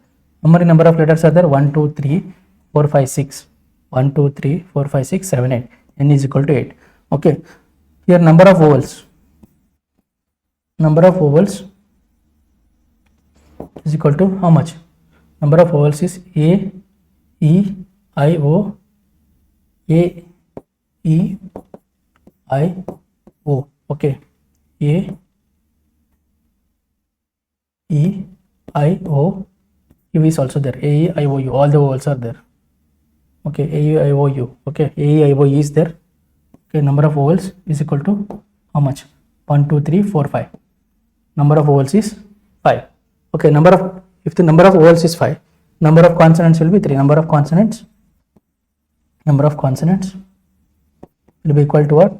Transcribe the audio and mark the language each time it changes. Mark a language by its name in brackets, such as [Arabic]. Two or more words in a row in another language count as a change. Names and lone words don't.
[English] How many number of letters are there? 1 2 3 4 5 6. 1 2 3 4 5 6 7 8. N is equal to 8. Okay. Here number of vowels. Number of vowels is equal to how much? Number of vowels is A, E, I, O. A, E, I, O. Okay. A, E, I, O. U is also there. A, E, I, O, U. All the vowels are there. Okay. A, E, I, O, U. Okay. A, E, I, O, E is there. Okay. Number of vowels is equal to how much? 1 2 3 4 5. Number of vowels is 5. Okay. If the number of vowels is 5, number of consonants will be 3. Number of consonants will be equal to what?